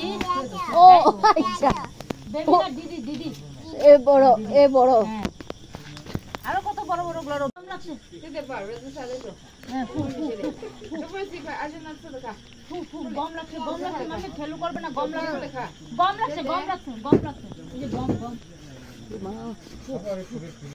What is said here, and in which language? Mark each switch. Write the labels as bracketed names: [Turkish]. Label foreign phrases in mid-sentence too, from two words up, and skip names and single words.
[Bangla] ও আচ্ছা, দিদি দিদি এ বড়, এ বড়। আরো কত বড় বড় গুলো গম লাগছে। গম লাগছে, গম লাগছে, মানে খেলু করবে না। গম লাগছে, গম লাগছে, গম লাগছে, গম লাগছে। গম গম